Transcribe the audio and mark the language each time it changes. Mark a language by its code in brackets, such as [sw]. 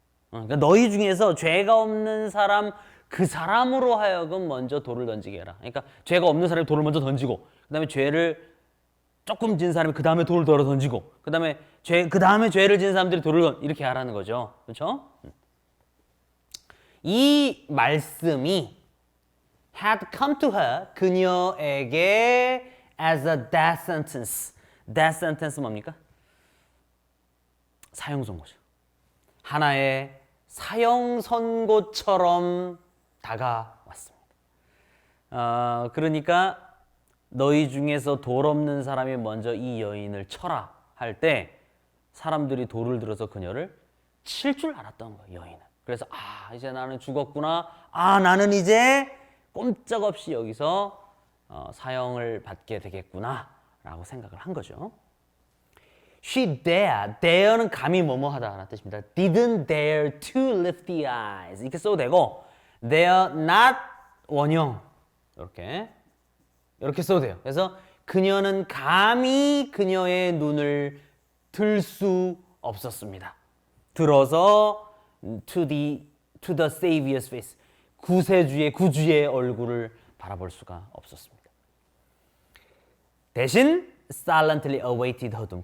[ko] 그러니까 너희 중에서 죄가 없는 사람, 그 사람으로 하여금 먼저 돌을 던지게 해라. 그러니까 죄가 없는 사람이 돌을 먼저 던지고, 그 다음에 죄를 조금 진 사람이 그 다음에 돌을 더 던지고, 그 다음에 죄를 진 사람들이 돌을 이렇게 하라는 거죠. 그렇죠? 이 말씀이 [en] had come to her, [ko] 그녀에게 [en] as a death sentence. death sentence [ko] 뭡니까? 사형 선고죠. 하나의 사형 선고처럼 다가왔습니다. 그러니까 너희 중에서 돌 없는 사람이 먼저 이 여인을 쳐라 할 때 사람들이 돌을 들어서 그녀를 칠 줄 알았던 거예요, 여인은. 그래서 이제 나는 죽었구나. 나는 이제 꼼짝없이 여기서 사형을 받게 되겠구나 라고 생각을 한 거죠. [en] She dare [ko] 는 감히 뭐뭐하다라는 뜻입니다. [en] Didn't dare to lift the eyes. [ko] 이렇게 써도 되고, [en] dare not [ko] 원형 이렇게 써도 돼요. 그래서 그녀는 감히 그녀의 눈을 들 수 없었습니다. 들어서 [en] to the Savior's face, [ko] 구주의 얼굴을 바라볼 수가 없었습니다. 대신 [en] silently awaited her doom.